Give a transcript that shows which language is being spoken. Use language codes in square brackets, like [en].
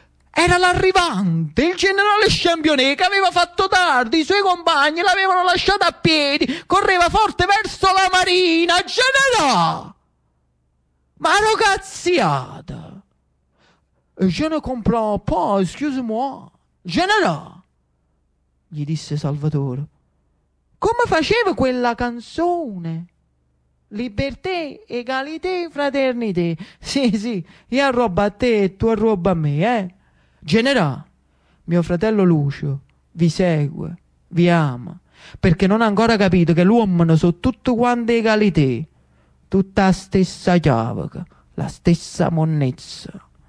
[it] Era l'arrivante, il generale Championnet, che aveva fatto tardi, i suoi compagni l'avevano lasciato a piedi, correva forte verso la marina. Generale, ma lo cazziata, [fr] je ne comprends pas, excuse-moi, [it] generale, gli disse Salvatore. Come faceva quella canzone? [fr] Liberté, égalité, fraternité. [it] Sì, sì, io a roba a te e tu a roba a me, Generale, mio fratello Lucio vi segue, vi ama, perché non ha ancora capito che l'uomo non so tutto quanto égalité, tutta la stessa chiavica, la stessa monnezza.